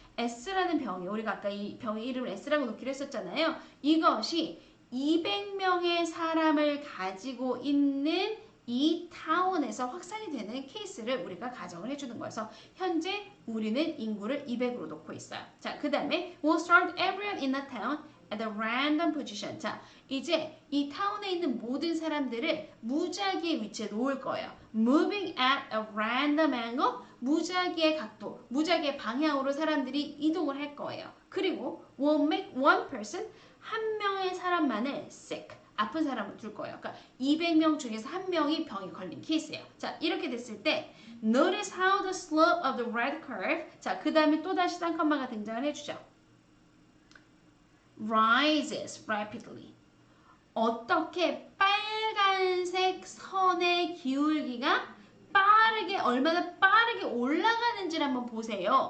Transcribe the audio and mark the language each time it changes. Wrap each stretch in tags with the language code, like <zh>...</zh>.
<ko>S라는 병이 우리가 아까 이 병의 이름을 S라고 놓기로 했었잖아요. 이것이 200명의 사람을 가지고 있는 이 타운에서 확산이 되는 케이스를 우리가 가정을 해주는 거여서 현재 우리는 인구를 200으로 놓고 있어요. 자, 그 다음에</ko> <en>we'll start everyone in the town at a random position.</en> <ko>자, 이제 이 타운에 있는 모든 사람들을 무작위의 위치에 놓을 거예요.</ko> <en>Moving at a random angle.</en> <ko>무작위의 각도, 무작위의 방향으로 사람들이 이동을 할 거예요. 그리고</ko> <en>we'll make one person,</en> <ko>한 명의 사람만을</ko> <en>sick.</en> <ko>아픈 사람을 둘 거예요. 그러니까 200명 중에서 한 명이 병에 걸린 케이스예요. 자, 이렇게 됐을 때</ko> <en>Notice how the slope of the red curve.</en> <ko>자, 그 다음에 또다시 쌍컴마가 등장을 해주죠.</ko> <en>Rises rapidly.</en> <ko>어떻게 빨간색 선의 기울기가 빠르게 얼마나 빠르게 올라가는지를 한번 보세요.</ko>